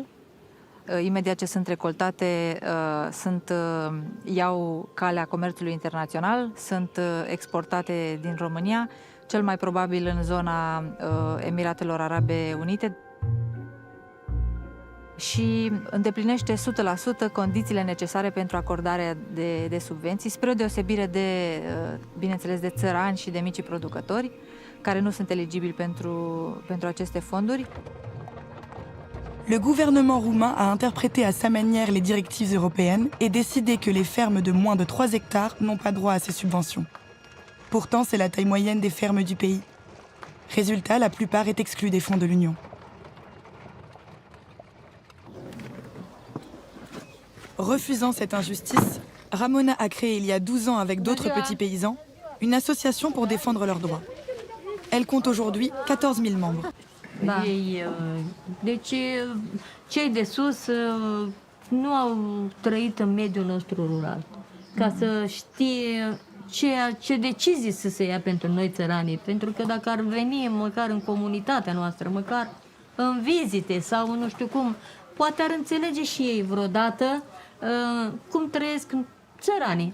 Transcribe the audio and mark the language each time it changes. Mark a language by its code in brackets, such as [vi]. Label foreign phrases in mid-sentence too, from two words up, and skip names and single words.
[ro] Imediat ce sunt recoltate, iau calea comerțului internațional, sunt exportate din România, cel mai probabil în zona Emiratelor Arabe Unite, și îndeplinește 100% condițiile necesare pentru acordarea de subvenții, spre o deosebire de, bineînțeles, de țărani și de micii producători, care nu sunt eligibili pentru aceste fonduri. [fr] Le gouvernement roumain a interprété à sa manière les directives européennes et décidé que les fermes de moins de 3 hectares n'ont pas droit à ces subventions. Pourtant, c'est la taille moyenne des fermes du pays. Résultat, la plupart est exclue des fonds de l'Union. Refusant cette injustice, Ramona a créé il y a 12 ans avec d'autres petits paysans une association pour défendre leurs droits. Elle compte aujourd'hui 14 000 membres. [ro] Da. Deci, cei de sus nu au trăit în mediul nostru rural, ca să știe ce decizii să se ia pentru noi țăranii. Pentru că dacă ar veni măcar în comunitatea noastră, măcar în vizite sau nu știu cum, poate ar înțelege și ei vreodată cum trăiesc țăranii.